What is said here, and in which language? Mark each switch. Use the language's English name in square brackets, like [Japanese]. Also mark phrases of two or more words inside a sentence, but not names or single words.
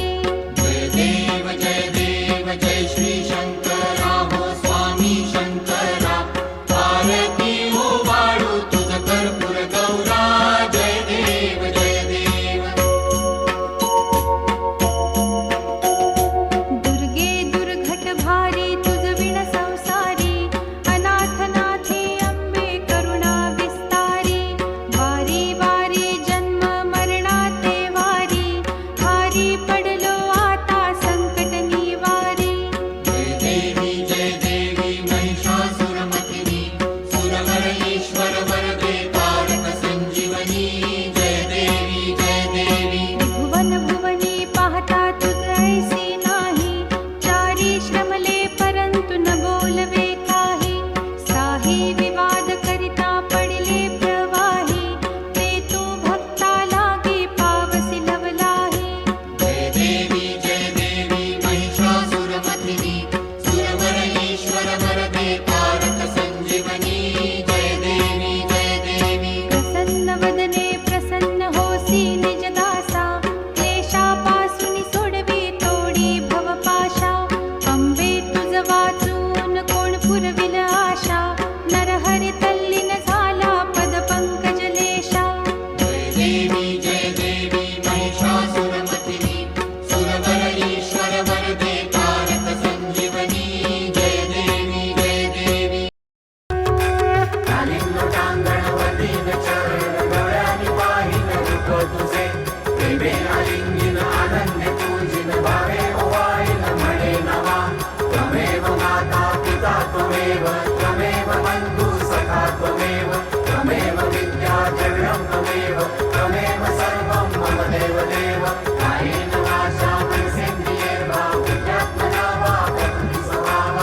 [Marathi] जय देव जय श्री शंकरा हो स्वामी शंकरा, आरती ओवाळू तुझ कर्पूर गौरा। जय देव जय देव। दुर्गे दुर्घट भारी तुझ विण संसारी, अनाथ नाथे अंबे करुणा विस्तारी। वारी वारी जन्म मरणाते वारी, भारी पडलो आता संकट निवारी। जय देवी महिषासुरमर्दिनी, सुरवर ईश्वर वरदे तारक संजीवनी। जय देवी जय देवी। भुवन भुवनी पाहता तुझ ऐसी नाही, चारी श्रमले परंतु न बोलवे काही। साही विवाद करिता पडिले प्रवाही, ते तू भक्ता लागी पावसी लवलाही। जय देवी महिषासुरमर्दिनी, सुरवर ईश्वर वरदे तारक संजीवनी। जय देवी जय देवी। प्रसन्न वदने प्रसन्न होसी निज दासा, क्लेशापासून सोडवी तोडी भवपाशा। अंबे तुझ वाचून कोण पुरविल आशा, नरहरी तल्लीन झाला पद पंकज लेशा। जय देवी महिषासुरमर्दिनी, सुरवर ईश्वर वरदे तारक संजीवनी। जय देवी जय देवी। कालिंग लोटांगण वतीन चरण, डोळ्यांनी पाहिन रूप तुझे। प्रेमे आलिंगन आनंदे पूजिन, भावे ओवाळीन म्हणे नवा। [Sanskrit] त्वमेव माता पिता त्वमेव, त्वमेव बंधु सखा त्वमेव। त्वमेव विद्या द्रविणं त्वमेव, त्वमेव सर्वं मम देवदेव। कायेन वाचा मनसेन्द्रियैर्वा, बुद्ध्यात्मना वा प्रकृति स्वभावा।